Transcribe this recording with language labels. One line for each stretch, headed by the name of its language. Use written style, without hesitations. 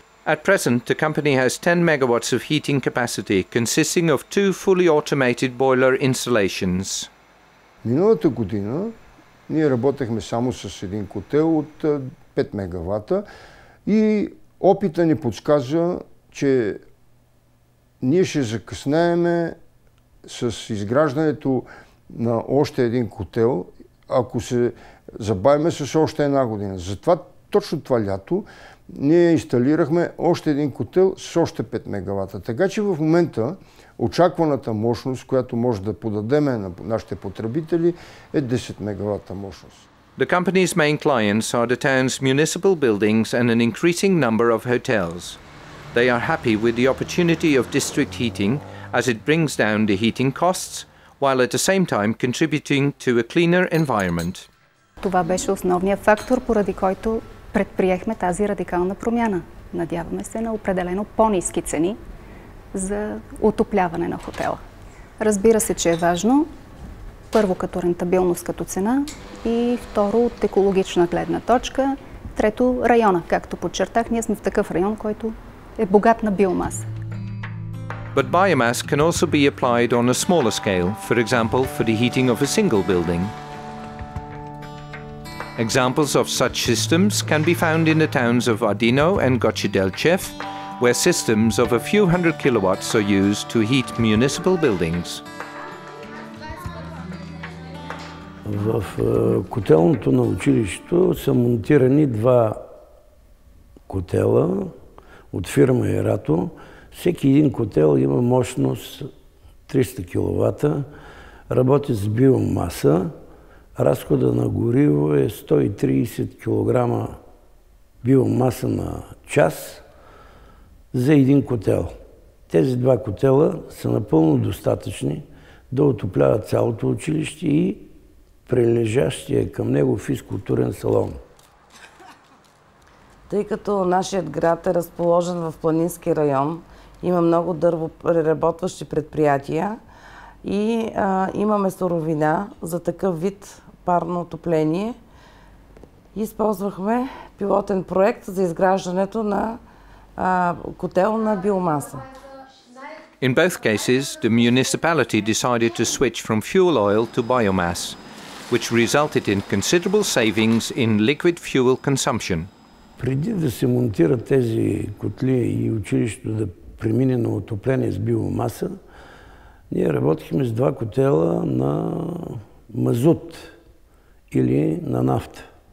English: At present, the company has 10 megawatts of heating capacity, consisting of 2 fully automated boiler installations.
Bulgarian: Миналата година ние работехме само с един котел от 5 мегавата и опита ни подсказа, че ние ще закъснееме с изграждането на още един котел, ако се забавиме с още една година. Затова точно това лято ние инсталирахме още един котел с още 5 мегавата. Така че в момента очакваната мощност, която може да подадем на нашите потребители, е 10 мегавата мощност.
English: The company's main clients are the town's municipal buildings and an increasing number of hotels. They are happy with the opportunity of district heating as it brings down the heating costs, while at the same time contributing to a cleaner environment.
Bulgarian: Това беше основният фактор, поради който предприехме тази радикална промяна. Надяваме се на определено по-ниски цени за отопляване на хотела. Разбира се, че е важно, първо като рентабилност като цена и второ от екологична гледна точка, трето района. Както подчертах, ние сме в такъв район, който е богат на биомаса.
English: But biomass can also be applied on a smaller scale, for example, for the heating of a single building. Examples of such systems can be found in the towns of Ardino and Gochidelchev, where systems of a few hundred kilowatts are used to heat municipal buildings.
Bulgarian: В котелното на училището са монтирани 2 котела от фирма Ерато. Всеки един котел има мощност 300 кВт, работи с биомаса. Разхода на гориво е 130 кг биомаса на час за един котел. Тези 2 котела са напълно достатъчни да отопляват цялото училище и прилежащия към него физкултурен салон. Тъй като нашият град е разположен в планински район, има много дървопреработващи предприятия и имаме суровина за такъв вид парно отопление. Използвахме пилотен проект за изграждането на котел на биомаса.
English: In both cases, the municipality decided to switch from fuel oil to biomass, which resulted in considerable savings in liquid fuel consumption.
Bulgarian: Преди да се монтират тези котли и училището да премине на отопление с биомаса, ние работихме с 2 котела на мазут или на нафта.